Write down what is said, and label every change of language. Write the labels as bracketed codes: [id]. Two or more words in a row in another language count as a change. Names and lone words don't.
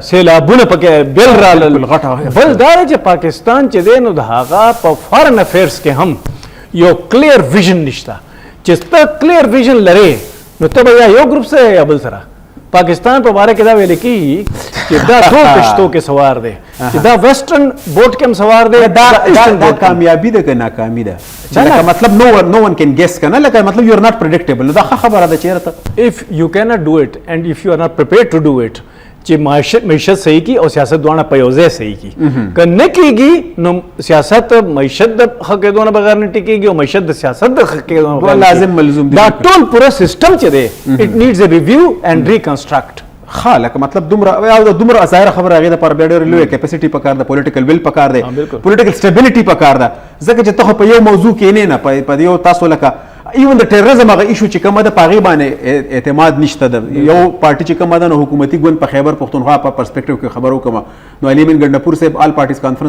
[ps] سیلابونه پکې بل رااله بل دا چې پاکستان چې دی نو د هغه په [en] foreign affairs [ps] کې هم یو [en] clear vision [ps] نشته چې ته [en] clear vision [ps] لرې نو ته به یا یو ګروپ سره یا بل سره پاکستان په باره کې دا ویل کېږي چې دا ټول کشتو کې سوار دی چې دا [en] western boat [ps] کې هم سوار دی دا کامیابی ده که ناکامي ده لکه مطلب نو [en] one can guess [ps] کنه لکه مطلب [en] you are not predictable [ps] دا ښه خبره ده چیرته [en] if you cannot do it and if you are not prepared to do it [ps] چې معیشت صحیح کی او سیاست دواړه په یو ځای صحیح کی که نه کېږي نو سیاست معیشت د ښه کېدو نه بغیر نه ټیکېږي او معیشت د سیاست د ښه کېدو نه بغیر لازم ملزوم دا ټول پوره سیسټم چې دی [en] it needs a review and reconstruct [ps] ښه لکه مطلب دومره ظاهره خبره هغې دپاره بیا ډېره لویه کیپاسټي پکار ده [en] political will [ps] پکار دی [en] political stability [ps] پکار ده ځکه چې ته خو په یو موضوع کې نه په یو تاسو لکه ایون د ټیرریزم هغه ایشو چې کومه ده په هغې باندې اعتماد نشته ده یو پارټي چې کومه ده نو حکومتي ګوند په خیبر پښتونخوا په پرسپیکټیو کې خبره وکړم نو علي امین ګنډپور صاحب آل پارټیز کانفرنس